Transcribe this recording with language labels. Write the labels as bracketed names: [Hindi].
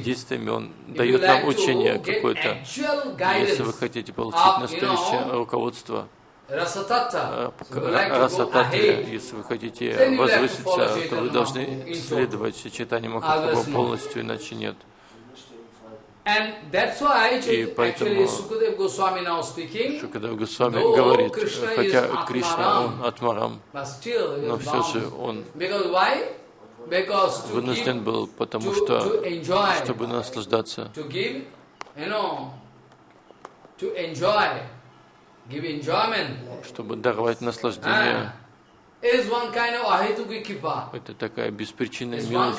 [English] If you like to get actual guidance, if you like to get actual guidance, if you like to get actual guidance, [Russian] Расататта, если вы хотите возвыситься, то вы должны следовать Chaitanya Mahaprabhu полностью, иначе нет. [English] And that's why actually Sukadev Goswami now speaking. [Russian] Shukadev Goswami говорит, хотя Кришна он атмарам, но все же он вынужден был, потому что чтобы наслаждаться. [English] To give, you know, to enjoy, give enjoyment. [Russian] Чтобы даровать наслаждение. [English] Is one kind of ahituki kipa. [Russian] Это такая беспричинная милость.